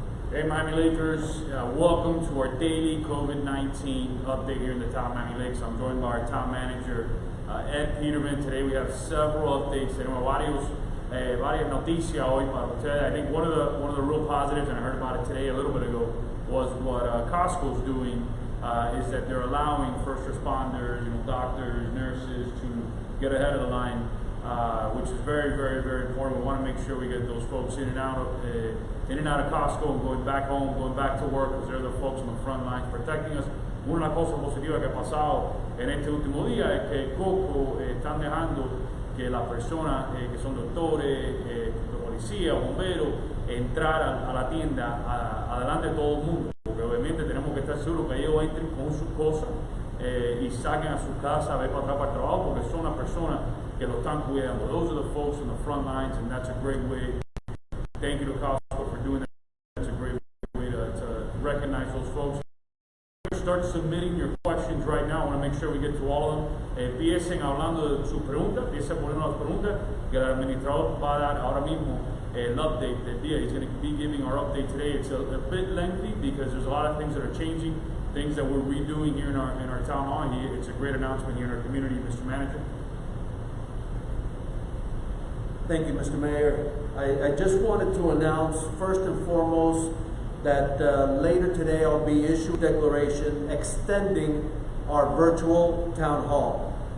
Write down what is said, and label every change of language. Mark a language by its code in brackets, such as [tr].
[en] Hey Miami Lakers, welcome to our daily COVID-19 update here in the Town Miami Lakes. I'm joined by our Town Manager Ed Pidermann. Today we have several updates. [es] Tenemos varias noticias hoy para ustedes. [en] I think one of the real positives, and I heard about it today a little bit ago, was what Costco's doing is that they're allowing first responders, doctors, nurses to get ahead of the line, which is very, very, very important. We want to make sure we get those folks in and out of Costco and going back home, going back to work, because they're the folks on the front lines protecting us. [es] Una cosa positiva que ha pasado en este último día es que Coco están dejando que las personas que son doctores, policías, bomberos, entrar a la tienda adelante de todo el mundo, porque obviamente tenemos que estar seguros que ellos entren con sus cosas y saquen a su casa, ver para atrás para el trabajo, porque son las personas que lo están cuidando. [en] Those are the folks on the front lines, and that's a great way. Thank you to Costco for doing that. That's a great way to recognize those folks. Start submitting your questions right now. I want to make sure we get to all of them. [es] Empiecen hablando de sus preguntas, empiecen poniendo las preguntas que el administrador va a dar ahora mismo el update del día. [en] He's going to be giving our update today. It's a bit lengthy because there's a lot of things that are changing, things that we're redoing here in our town hall. It's a great announcement here in our community, Mr. Manager. Thank you, Mr. Mayor. I just wanted to announce, first and foremost, that later today I'll be issuing a declaration extending our virtual town hall.